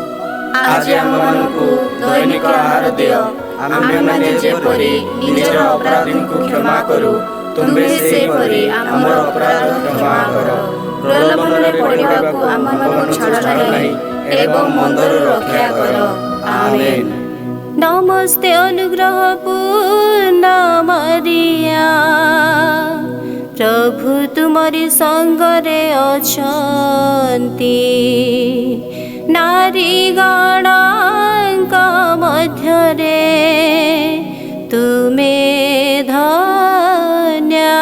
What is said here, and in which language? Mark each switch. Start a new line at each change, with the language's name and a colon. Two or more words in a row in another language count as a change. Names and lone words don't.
Odia: ଆଜି ଆମମାନଙ୍କୁ ଦୈନିକ ଆହାର ଦିଅ, ଆମ୍ଭେମାନେ ଯେପରି ନିଜର ଅପରାଧୀଙ୍କୁ କ୍ଷମା କରୁ ତୁମ୍ଭେ ସେପରି ଆମର ଅପରାଧ କ୍ଷମା କର। ପ୍ରଲୋଭନରେ ପଡ଼ିବାକୁ ଆମମାନଙ୍କୁ ଛାଡ଼ ନାହିଁ ଏବଂ ମନ୍ଦରୁ ରକ୍ଷା କର। ଆମେନ୍। ନମସ୍ତେ ଅନୁଗ୍ରହ ପୂର୍ଣ୍ଣ ମରିୟା, ପ୍ରଭୁ ତୁମରି ସଙ୍ଗରେ ଅଛନ୍ତି, ନାରୀ ଗଣଙ୍କ ମଧ୍ୟରେ ତୁମେ ଧନ୍ୟ